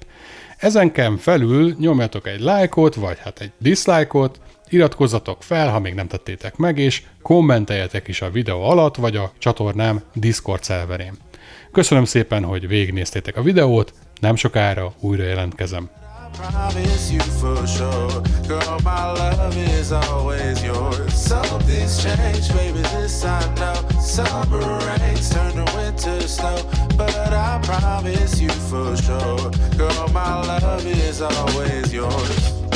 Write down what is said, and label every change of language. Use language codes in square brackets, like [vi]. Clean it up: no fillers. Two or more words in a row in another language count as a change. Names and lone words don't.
[hu] Ezenken felül nyomjatok egy lájkot, vagy egy dislike-ot, iratkozzatok fel, ha még nem tettétek meg, és kommenteljetek is a videó alatt, vagy a csatornám Discord szerverén. Köszönöm szépen, hogy végignéztétek a videót, nem sokára újra jelentkezem. [en] Promise you for sure, girl, my love is always yours. Something's changed, baby, this I know. Summer rains turn to winter snow, but I promise you for sure, girl, my love is always yours.